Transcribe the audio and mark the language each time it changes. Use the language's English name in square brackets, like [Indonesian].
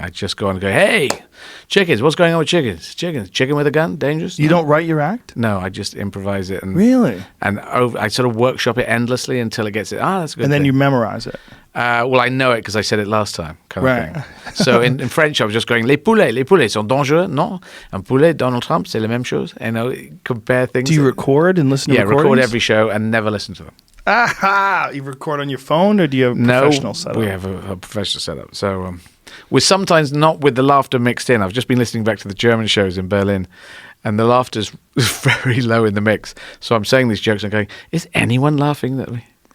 [English] I just go on and go, hey, chickens, what's going on with chickens? Chicken with a gun, dangerous? You don't write your act? No, I just improvise it. Really? And I sort of workship it endlessly until it gets it. That's a good And then thing. you memorize it. Well, I know it because I said it last time, kind of thing. So in French, I was just going, [French] les poulets sont dangereux, non? Un poulet, Donald Trump, c'est la même chose. [English] Compare things. Do you record and listen to recordings? Yeah, record every show and never listen to them. Aha! You record on your phone, or do you have a professional setup? No, we have a professional setup. So we're sometimes not with the laughter mixed in. I've just been listening back to the German shows in Berlin, and the laughter's very low in the mix. So I'm saying these jokes and going, is anyone laughing at me?